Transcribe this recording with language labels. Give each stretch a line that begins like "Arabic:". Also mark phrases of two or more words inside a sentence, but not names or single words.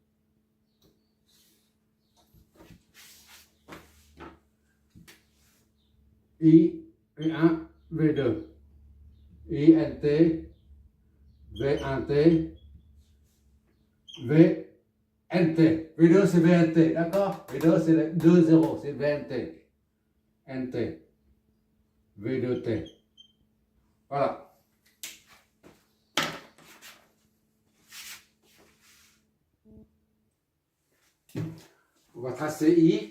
French: I, V1, V2. INT, V1T, VNT. V2 c'est VNT, d'accord? V2 c'est 2 0, c'est VNT. NT. V2T. Voilà. On va tracer I.